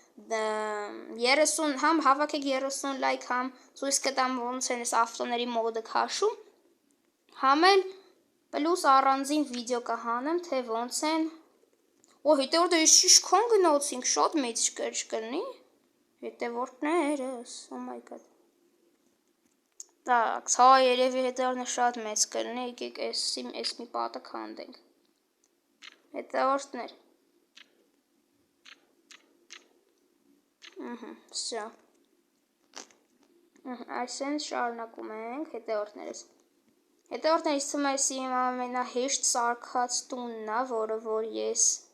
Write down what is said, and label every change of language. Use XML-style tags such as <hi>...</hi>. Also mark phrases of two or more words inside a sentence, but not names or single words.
<hy>30 համ հավաքեք 30 լայք, համ ցույց կտամ ոնց են այս ավտոների մոդը քաշում, համ էլ պլյուս առանձին վիդեո կհանեմ, թե ոնց են։ Հետևորդներ, ես շիշքան գնացինք, շատ մեծ կլինի։ Հետևորդներս,</hy> <en>oh my god։</en> <ru>Так,</ru> <hy>հա երևի հետևորդներ շատ մեծ կլինի, եկեք էս մի պատը քանդենք։ Հետևորդներ։ Всё։ Այսեն շարունակում ենք հետևորդներս։ Հետևորդներս թվում է իմ ամենահեշտ սարքած տունն է, որը որ ես</hy>